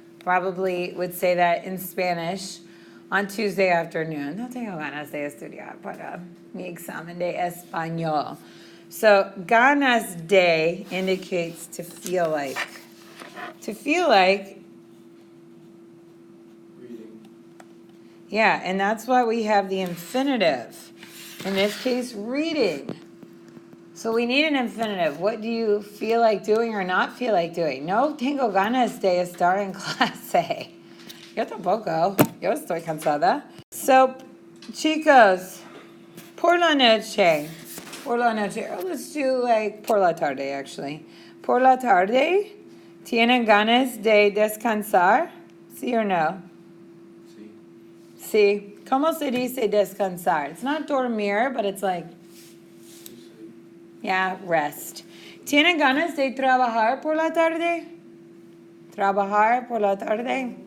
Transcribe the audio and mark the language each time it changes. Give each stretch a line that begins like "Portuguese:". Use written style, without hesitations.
English: Probably would say that in Spanish on Tuesday afternoon.
Spanish: No tengo ganas de estudiar para mi examen de español.
English: So, ganas de indicates to feel like. To feel like, Reading. yeah, and that's why we have the infinitive. In this case, reading. So we need an infinitive. What do you feel like doing or not feel like doing?
Spanish: No tengo ganas de estar en clase. Yo tampoco. Yo estoy cansada. So, chicos, por la noche. Por la noche.
English: Or let's do like
Spanish: por la tarde,
English: actually.
Spanish: Por la tarde, ¿tienen ganas de descansar? ¿Sí or no? Sí. Sí. ¿Cómo se dice descansar?
English: It's not dormir, but it's like, yeah, rest.
Spanish: ¿Tienen ganas de trabajar por la tarde? ¿Trabajar por la tarde?